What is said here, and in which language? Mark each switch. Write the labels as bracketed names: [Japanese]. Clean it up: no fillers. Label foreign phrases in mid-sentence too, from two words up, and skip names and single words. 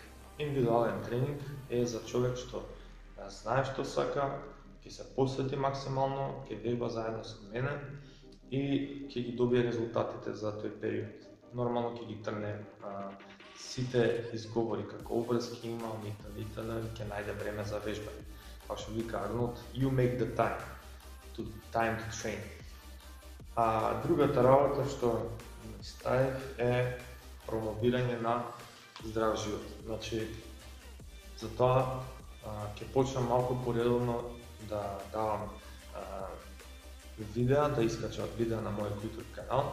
[Macedonian] Индивидуален тренинг е за човек што знае што сака, ќе се посвети максимално, ќе вежба заедно со мене и ќе ги добие резултатите за тој период. Нормално ќе ги трне сите изговори како обврски имам и т.н. ќе најде време за вежбање. Па што вика Арнолд, [English] you make the time to train. [Macedonian] Другата работа што ставив е промовирање на здрав живот. Значи, затоа ќе почнам малку поредовно да давам видеа, да искачам видеа на мојот YouTube канал.